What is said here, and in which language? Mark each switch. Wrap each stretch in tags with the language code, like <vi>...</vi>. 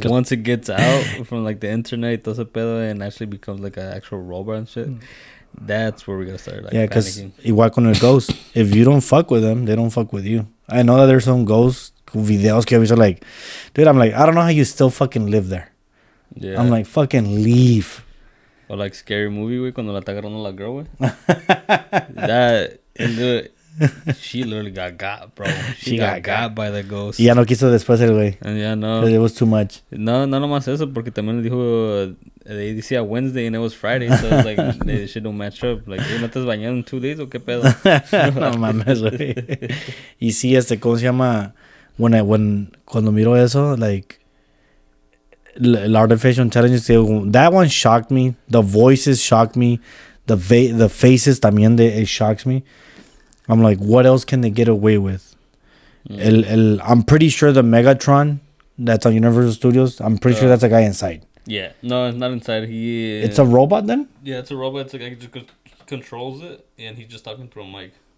<en>But once it gets out from like the internet,</en> <es>todo ese pedo,</es> <en>and actually becomes like an actual robot and shit, that's where we're gonna start like because panicking.</en> <es>Igual con el</es> <en>ghost, if you don't fuck with them, they don't fuck with you. I know that there's some ghost videos que are like, dude, I'm like, I don't know how you still fucking live there. Yeah. I'm like, fucking leave. Or like</en> <es>Scary Movie, güey, cuando la está agarrando la girl, güey.</es> <en>That, she literally got, bro. She got by the ghost.</en> <es>Y ya no quiso después el güey.</es> <en>And yeah, no. It was too much.</en> <es>No nomás eso, porque también dijo,</es> <en>they decía Wednesday and it was Friday, so it's like, they shit don't match up.</en> <es>Like, ¿no te has bañado en</es> <en>2 days</en> <es>o qué pedo? No mames, güey. Y sí, ¿cómo se llama? Cuando miro eso,</es> <en>like, the artificial intelligence, that one shocked me. The voices shocked me. The faces también, it shocks me. I'm like, what else can they get away with? I'm pretty sure the Megatron that's on Universal Studios, I'm pretty sure that's a guy inside. Yeah. No, it's not inside. It's a robot then? Yeah, it's a robot. It's a guy who just controls it, and he's just talking through a mic.</en>